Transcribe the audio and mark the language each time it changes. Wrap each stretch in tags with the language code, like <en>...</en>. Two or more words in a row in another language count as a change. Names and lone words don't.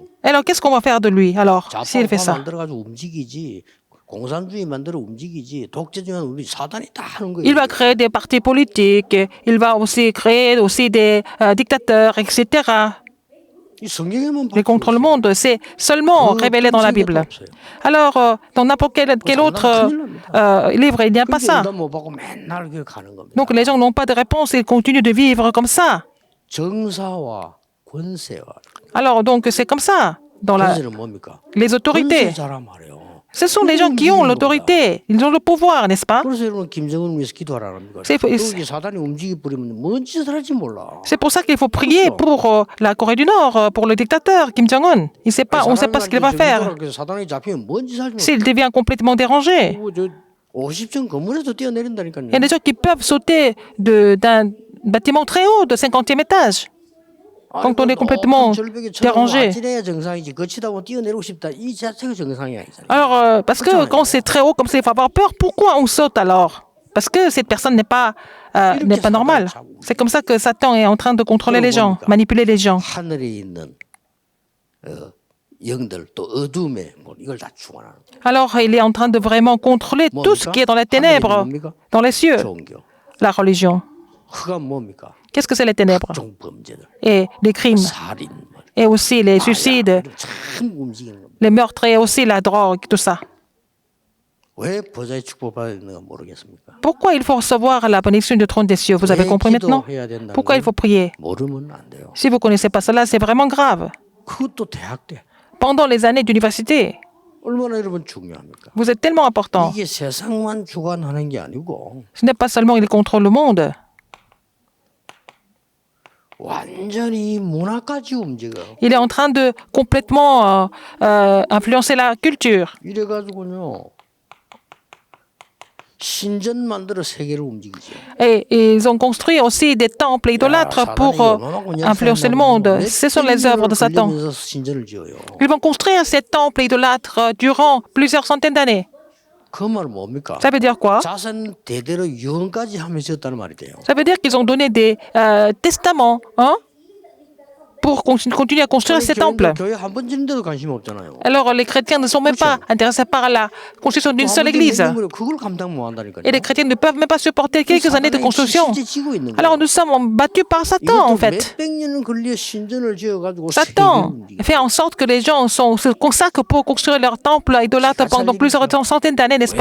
<fr>Alors, qu'est-ce qu'on va faire de lui, alors, s'il fait</fr> <ko>좌파우파</ko> <fr>ça?</fr> <ko>만들어가지고 움직이지. 공산주의 만들어 움직이지. 독재주의 우리 사단이 다 하는 거예요.</ko> <fr>Il va créer des partis politiques. Il va aussi créer aussi des dictateurs, etc.</fr> <ko>이 성경에만</ko> <fr>Il contrôle le monde. C'est seulement révélé dans la Bible. Alors, dans n'importe quel autre livre, il n'y a pas ça.</fr> <ko>응답 못 받고 맨날 그 가는 겁니다.</ko> <fr>Donc, les gens n'ont pas de réponse. Ils continuent de vivre comme ça.</fr> <ko>정사와 권세와</ko> <fr>Alors, donc, c'est comme ça dans</fr> <ko>권세는 뭡니까?</ko> <fr>les autorités.</fr> <ko>권세자란 말이에요.</ko> <fr>Ce sont les gens qui ont l'autorité. Ils ont le pouvoir, n'est-ce pas?</fr> <ko>그래서 여러분 김정은 위해서 기도하라는 겁니까?</ko> <fr>C'est-</fr> <ko>여기 사단이 움직여 버리면 뭔 짓을 할지 몰라.</ko> <fr>C'est pour ça qu'il faut prier pour la Corée du Nord, pour le dictateur Kim Jong-un. On ne sait pas ce qu'il va faire.</fr> <ko>사단이 잡히면 뭔 짓을 할지 몰라.</ko> <fr>S'il devient complètement dérangé. 그리고 저 50층 건물에서 뛰어내린다니까요. Il y a des gens qui peuvent sauter d'un bâtiment très haut, de 50e étage. Quand on est complètement dérangé.</fr> <ko>아찔해야 정상이지. 거치다 보면 뛰어내리고 싶다. 이 자체가 정상이 아니잖아요.</ko> <fr>Alors, parce que quand c'est très haut comme ça, il faut avoir peur. Pourquoi on saute alors? Parce que cette personne n'est pas normale. C'est comme ça que Satan est en train de contrôler les gens, manipuler les gens.</fr> <ko>하늘에 있는 영들 또 어둠에 뭐 이걸 다 주관하는 거예요.</ko> <fr>Alors, il est en train de vraiment contrôler tout ce qui est dans les ténèbres, dans les cieux.</fr> <ko>종교.</ko> <fr>La religion.</fr> <ko>흑암 뭡니까?</ko> <fr>Qu'est-ce que c'est les ténèbres?</fr> <ko>종 범죄들,</ko> <fr>Et les crimes.</fr> <ko>살인,</ko> <fr>Et aussi les suicides,</fr> <ko>참 움직이는 겁니다.</ko> <fr>les meurtres et aussi la drogue, tout ça.</fr> <ko>왜 보좌의 축복받아야 되는가 모르겠습니까?</ko> <fr>Pourquoi il faut recevoir la bénédiction du trône des cieux? Vous avez compris maintenant?</fr> <ko>기도해야 된다는</ko> <fr>Pourquoi il</fr> <ko>걸</ko> <fr>faut prier?</fr> <ko>모르면 안 돼요.</ko> <fr>Si vous ne connaissez pas cela, c'est vraiment grave.</fr> <ko>그것도 대학 때</ko> <fr>Pendant les années d'université,</fr> <ko>얼마나 여러분 중요합니까?</ko> <fr>vous êtes tellement important.</fr> <ko>이게 세상만 주관하는 게 아니고</ko> <fr>Ce n'est pas seulement qu'il contrôle le monde.</fr> <ko>완전히 문화까지 움직여.</ko> <fr>Il est en train de complètement influencer la culture.</fr> <ko>이래가지고요 신전 만들어 세계를 움직이죠.</ko> <fr>Et ils ont construit aussi des temples idolâtres pour influencer le monde. Ce sont les œuvres de Satan.</fr> <ko>신전을 지어요.</ko> <fr>Ils vont construire ces temples idolâtres durant plusieurs centaines d'années.</fr> <ko>그 말은 뭡니까?</ko> <fr>Ça veut dire quoi?</fr> <ko>자선 대대로 유언까지 하면서 지었다는 말이 돼요.</ko> <fr>Ça veut dire qu'ils ont donné des testaments, hein, pour continuer à construire ces temples.</fr> <ko>교회 한 번 짓는데도 관심 없잖아요.</ko> <fr>Alors les chrétiens ne sont même pas intéressés par la construction d'une seule église.</fr> <ko>그걸 감당 못 한다니까요.</ko> <fr>Et les chrétiens ne peuvent même pas supporter quelques années de construction. Alors nous sommes battus par Satan en fait.</fr> <ko>몇백 년은 걸려 신전을 지어가지고</ko> <fr>Satan fait en sorte que les gens se consacrent pour construire leur temple idolâtre pendant plusieurs centaines d'années, n'est-ce</fr>